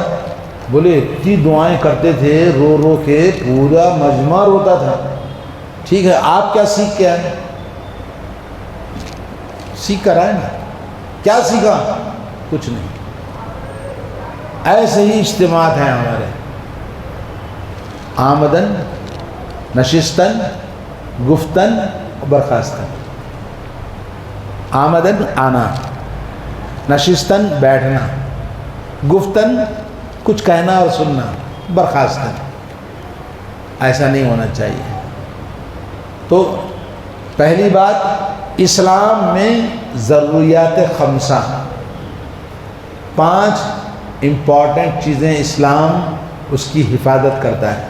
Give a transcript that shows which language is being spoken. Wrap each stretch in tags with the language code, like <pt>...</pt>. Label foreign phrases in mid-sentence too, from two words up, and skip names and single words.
<ur>بولے اتنی دعائیں کرتے تھے، رو رو کے پورا مجمع روتا تھا۔ ٹھیک ہے، آپ کیا سیکھ کے آئے؟ سیکھ کر آئے نا، کیا سیکھا؟ کچھ نہیں۔ ایسے ہی اجتماعات ہیں ہمارے،</ur> <fa>آمدن، نشستن، گفتن، برخاستن۔</fa> <ur>آمدن آنا، نشستن بیٹھنا، گفتن کچھ کہنا اور سننا، برخاستن۔ ایسا نہیں ہونا چاہیے۔ تو پہلی بات، اسلام میں ضروریات 5 5 امپورٹنٹ چیزیں اسلام اس کی حفاظت کرتا ہے۔</ur>